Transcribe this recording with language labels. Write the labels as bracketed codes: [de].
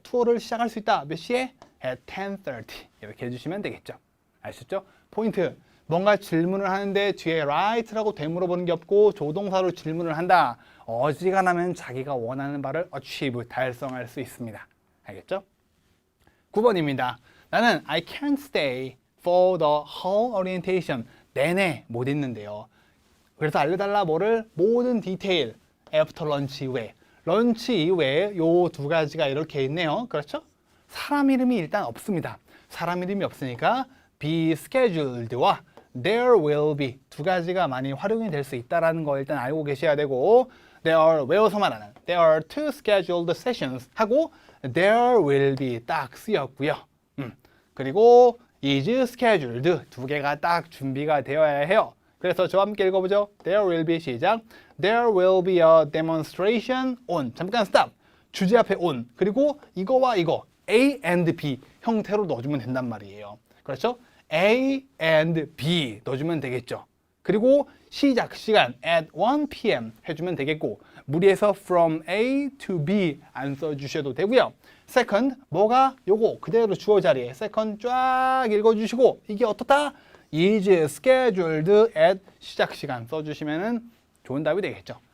[ko] 투어를 시작할 수 있다. 몇 시에? [en] At 10:30. [ko] 이렇게 해주시면 되겠죠. 아셨죠? 포인트. 뭔가 질문을 하는데 뒤에 right라고 되물어보는 게 없고 조동사로 질문을 한다. 어지간하면 자기가 원하는 바를 achieve, 달성할 수 있습니다. 알겠죠? 9번입니다. 나는 [en] I can't stay for the whole orientation. [ko] 내내 못 있는데요. 그래서 알려달라 뭐를? 모든 디테일. [en] after lunch [ko] 이외에. 런치 이외에 요 두 가지가 이렇게 있네요. 그렇죠? 사람 이름이 일단 없습니다. 사람 이름이 없으니까 [en] be scheduled [ko] 와 [en] there will be [ko] 두 가지가 많이 활용이 될 수 있다는 거 일단 알고 계셔야 되고 there are 외워서만 하는 [en] there are two scheduled sessions [ko] 하고 there will be 딱 쓰였고요. 그리고 [en] is scheduled [ko] 두 개가 딱 준비가 되어야 해요. 그래서 저와 함께 읽어보죠. [en] There will be [ko] 시작. [en] There will be a demonstration on. [ko] 잠깐 stop. 주제 앞에 on. 그리고 이거와 이거 [en] A and B [ko] 형태로 넣어주면 된단 말이에요. 그렇죠? [en] A and B [ko] 넣어주면 되겠죠. 그리고 시작 시간 [en] at 1 p.m. [ko] 해주면 되겠고 무리해서 [en] from A to B [ko] 안 써주셔도 되고요. second 뭐가 요거 그대로 주어 자리에 second 쫙 읽어주시고 이게 어떻다? [en] is scheduled at [ko] 시작 시간 써주시면 좋은 답이 되겠죠.